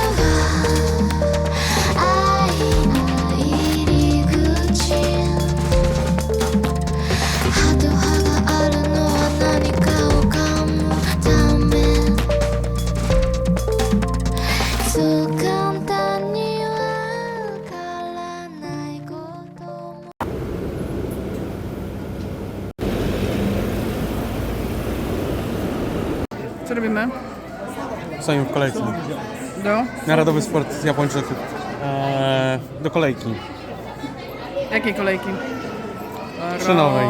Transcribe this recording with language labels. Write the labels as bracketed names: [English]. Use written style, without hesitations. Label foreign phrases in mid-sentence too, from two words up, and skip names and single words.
[Japanese] 愛の入り口歯と歯があるのは何かを噛むためそう簡単にわからないことも [Polish] Co robimy? Stoimy w kolejce. Do? Narodowy sport Japończyków. Do kolejki. Jakiej kolejki? Szynowej.